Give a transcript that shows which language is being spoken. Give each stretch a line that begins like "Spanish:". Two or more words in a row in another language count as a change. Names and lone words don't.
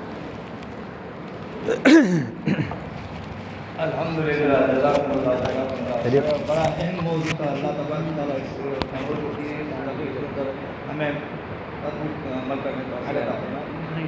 Hindi: अल्हम्दुलिल्लाह। चलिए। बड़ा अहम मौजूद था।
Arabic: الله تبارك وتعالى
Hindi: इस मौजूद की हमें अमल करने का अवसर अता फरमाए।